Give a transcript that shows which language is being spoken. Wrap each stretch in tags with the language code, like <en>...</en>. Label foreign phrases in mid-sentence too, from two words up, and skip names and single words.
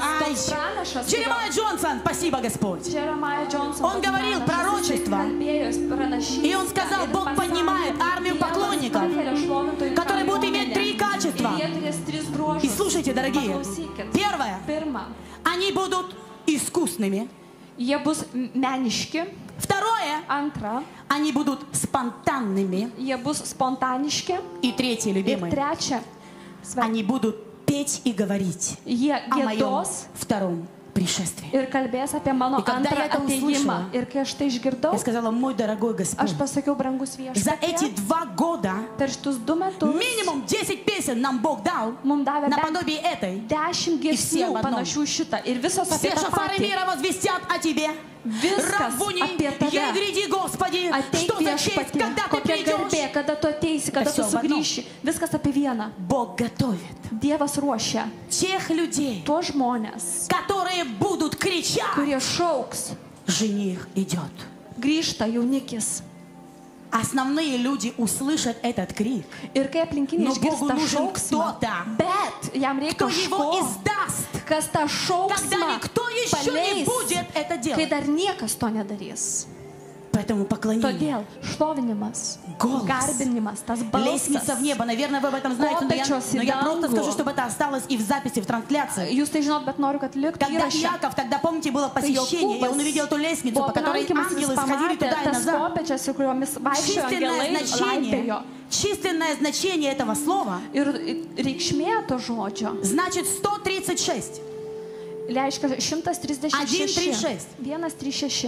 <ru>Джеремайя Джонсон, спасибо, Господь. Он говорил пророчество, и он сказал, Бог поднимает армию поклонников, которые будут иметь 3 качества. И слушайте, дорогие, первое, они будут искусными. Второе, Второе.</ru> <lt>Antra.</lt> <ru>Они будут спонтанными.</ru> <lt>Jie bus spontaniški.</lt> <ru>И третье, любимое.</ru> <lt>Ir trečia.</lt> <ru>Они будут петь и говорить о моем втором пришествии.</ru> <lt>Ir kalbės apie mano antrą atėjimą. Ir kai aš tai išgirdau,</lt> <ru>я сказала, мой дорогой Господь,</ru> <lt>aš pasakiau, brangus viešpatie,</lt> <ru>за эти 2 года минимум 10 песен нам Бог дал наподобие этой.</ru> <lt>10 giesmių panašių šitą. Ir visos apie tą patį.</lt> <ru>Мира возвестят о тебе. Раввуни, гряди, Господи, что за честь, когда ты придешь.</ru> <lt>Kada tu ateisi, kada tu sugrįši. Viskas apie vieną.</lt> <ru>Бог готовит</ru> <lt>Dievas ruošia</lt> <ru>тех людей,</ru> <lt>tuos žmonės,</lt> <ru>которые будут кричать,</ru> <lt>kurie šauks,</lt> <ru>жених идет.</ru> <lt>Grįžta jaunikis.</lt> <ru>Основные люди услышат этот крик.</ru> <lt>Ir kai aplinkiniai išgirsta šauksmą, bet jam reikia kažko, kas tą šauksmą paleis, kai dar niekas to nedarys.</lt> <ru>Поэтому поклонение.</ru> <lt>Todėl šlovinimas, garbinimas, tas balsas.</lt> <ru>Лестница в небо. Наверное, вы об этом знаете, но я просто скажу, чтобы это осталось и в записи, в трансляции.</ru> <lt>Jūs tai žinot, bet noriu, kad liktų</lt> <ru>Когда Иаков, тогда помните, было посещение, и он увидел эту лестницу, по которой ангелы сходили туда и назад. Численное значение этого слова значит 136. 136. 136.</ru>